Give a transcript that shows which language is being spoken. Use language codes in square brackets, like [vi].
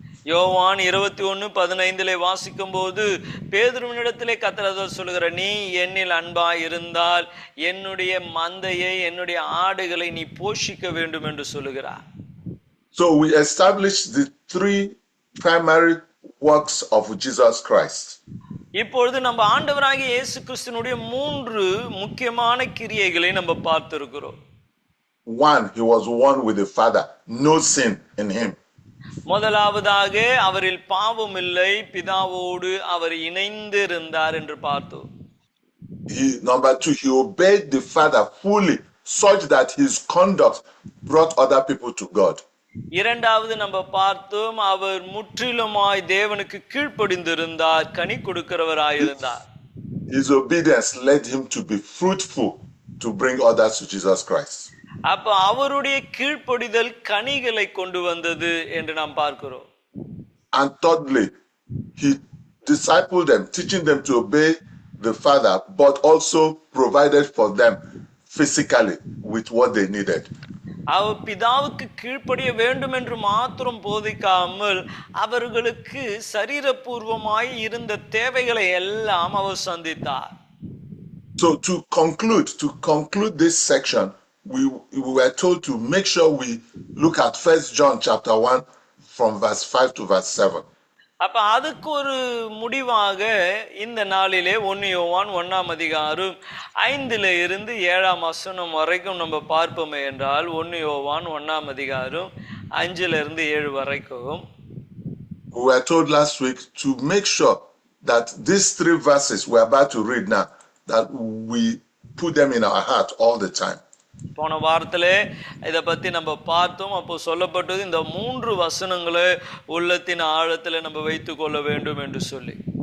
[ta] யோவான் 21:15 வாசிக்கும் போது பேதுருவினிடத்திலே கர்த்தர் சொல்லுகிற, நீ என்னில் அன்பாய் இருந்தால் என்னுடைய மந்தையை, என்னுடைய ஆடுகளை நீ போஷிக்க வேண்டும் என்று சொல்லுகிறார். [en] So we established the three primary works of Jesus Christ. [ta] இப்பொழுது நம்ம ஆண்டவராகிய இயேசு கிறிஸ்துவினுடைய மூன்று முக்கியமான கிரியைகளை நம்ம பார்த்திருக்கிறோம். [en] One, he was one with the Father, no sin in him. [ta] முதலாவதாக அவரில் பாவம் இல்லை, பிதாவோடு அவர் இணைந்து இருந்தார் என்று பார்த்தோம். [en] Number two, he obeyed the Father fully, such that his conduct brought other people to God. [ta] இரண்டாவது நம்ம பார்த்தோம், அவர் முற்றிலுமாய் தேவனுக்கு கீழ்ப்படிந்திருந்தார், கனி கொடுக்கிறவராயிருந்தார். [en] His obedience led him to be fruitful, to bring others to Jesus Christ. [ta] அப்ப அவருடைய கீழ்ப்படிதல் கனிகளை கொண்டு வந்தது என்று நாம் பார்க்கிறோம். [en] And thirdly, he discipled them, teaching them to obey the Father, but also provided for them physically with what they needed. [ta] அவர் பிதாவுக்கு கீழ்ப்படிய வேண்டும் என்று மாத்திரம் போதிக்காமல் அவர்களுக்கு சரீரபூர்வமாய் இருந்த தேவைகளை எல்லாம் அவர் சந்தித்தார். [en] So to conclude this section, we were told to make sure we look at 1 John chapter 1 from verse 5 to verse 7. [ta] அப்ப அதுக்கு ஒரு முடிவாக இந்த நாளிலே 1 யோவான் 1ஆம் அதிகாரம் 5 இருந்து 7ஆம் வசனம் வரைக்கும் நம்ம பார்ப்போமே என்றால், 1 யோவான் 1ஆம் அதிகாரம் 5 இருந்து 7 வரைக்கும். [en] We were told last week to make sure that these three verses we're about to read now, that we put them in our heart all the time. [ta] போன வாரத்திலே இதை பத்தி நம்ம பார்த்தோம். அப்போ சொல்லப்பட்டது இந்த 3 வசனங்களை உள்ளத்தின் ஆழத்துல நம்ம வைத்துக் கொள்ள வேண்டும் என்று சொல்லி.